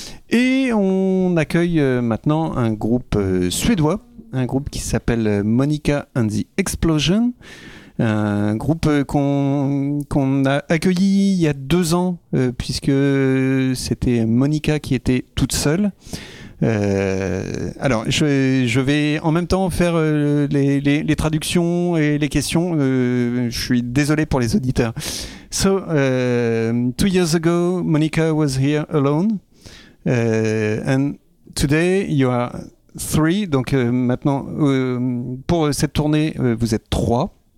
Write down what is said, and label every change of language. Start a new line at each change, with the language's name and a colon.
French: Et on accueille maintenant un groupe suédois, un groupe qui s'appelle Monica and the Explosion, un groupe qu'on a accueilli il y a 2 ans, puisque c'était Monica qui était toute seule. Alors, je vais en même temps faire les traductions et les questions. Je suis désolé pour les auditeurs.
English: So, 2 years ago, Monica was here alone. And today, you are three.
French: Donc, maintenant, pour cette tournée, vous êtes trois.